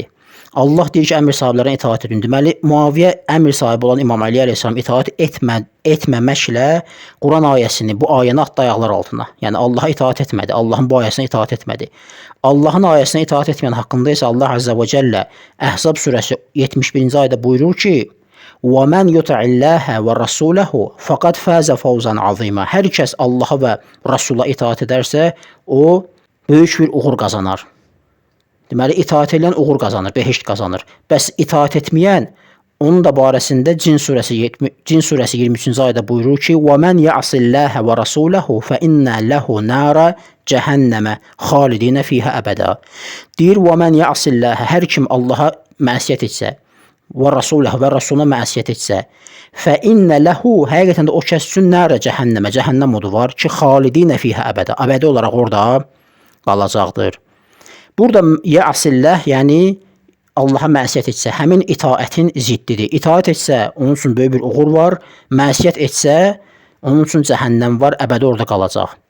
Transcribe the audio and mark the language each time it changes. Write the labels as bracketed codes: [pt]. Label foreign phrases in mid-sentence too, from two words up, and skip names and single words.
[az] Allah deyir ki, əmr sahiblərinə itaət edin. Deməli, Muaviyə əmr sahibi olan İmam Əli əleyhissalam itaət etməməklə Quran ayəsini, bu ayəni atdı ayaqlar altına. Yəni Allaha itaət etmədi, Allahın bu ayəsinə itaət etmədi. Allahın ayəsinə itaət etməyən haqqında isə Allah Azza və Cəllə Əhzab surəsi 71-ci ayədə buyurur ki, [ar] وَمَنْ يُطِعِ اللَّهَ وَرَسُولَهُ فَقَدْ فَازَ فَوْزًا عَظِيمًا. [az] Hər kəs Allaha və Rasula itaət edərsə, o böyük bir uğur qazanar. Deməli, itaət edən uğur qazanır, behişt qazanır. Bəs itaət etməyən, onun da barəsində Cin surəsi 23-cü ayədə buyurur ki, [ar] وَمَنْ يَعْصِ اللَّهَ وَرَسُولَهُ فَإِنَّ لَهُ نَارَ جَهَنَّمَ خَالِدِينَ فِيهَا أَبَدًا. Deyir, وَمَنْ يَعْصِ اللَّهَ, [az] hər kim Allaha məsiyyət etsə, və Rasuləhu və Rasuluna məsiyyət etsə, [ar] فَإِنَّ لَهُ, [az] həqiqətən də o kəs üçün [ar] نار جهنم, [az] cəhənnəm odu var ki, [ar] خالدين فيها أبدا, [az] əbədi olaraq orada qalacaqdır. Burada yəsilləh, yəni Allaha məsiyyət etsə, həmin itaətin ziddidir. İtaət etsə, onun üçün böyük bir uğur var, məsiyyət etsə, onun üçün cəhənnəm var, əbədi orada qalacaq.